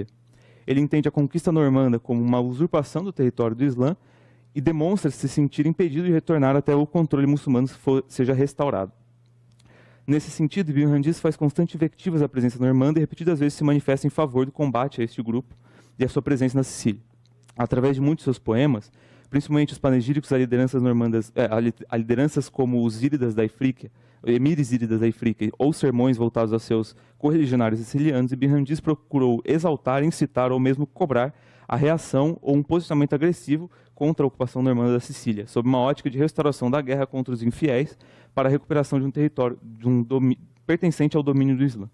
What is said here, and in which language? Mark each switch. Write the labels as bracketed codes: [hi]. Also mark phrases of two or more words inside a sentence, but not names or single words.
[pt] Ele entende a conquista normanda como uma usurpação do território do Islã e demonstra se sentir impedido de retornar até o controle muçulmano seja restaurado. Nesse sentido, Ibn Hamdiz faz constantes invectivas à presença normanda e repetidas vezes se manifesta em favor do combate a este grupo e a sua presença na Sicília. Através de muitos de seus poemas, principalmente os panegíricos a lideranças normandas, a lideranças como os íridas da Ifríquia, emires íridas da Ifríquia, ou sermões voltados a seus correligionários sicilianos, Ibn Hamdiz procurou exaltar, incitar ou mesmo cobrar a reação ou um posicionamento agressivo contra a ocupação normanda da Sicília, sob uma ótica de restauração da guerra contra os infiéis para a recuperação de um território pertencente ao domínio do Islã.